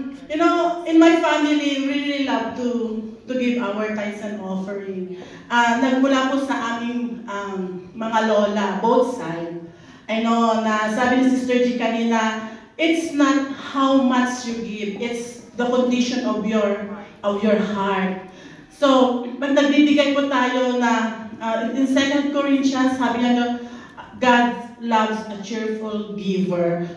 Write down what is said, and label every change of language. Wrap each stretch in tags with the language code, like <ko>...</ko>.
<en>You know, in my family, we really love to give our tithes and offering.</en> <tl>Nagmula po sa aming mga lola, both sides.</tl> <en>I know</en> <tl>na sabi ni Sister G kanina,</tl> <en>it's not how much you give, it's the condition of your heart. So,</en> <tl>pag nagbibigay po tayo na,</tl> <en>in 2 Corinthians,</en> <tl>sabi niya,</tl> <en>God loves a cheerful giver.</en>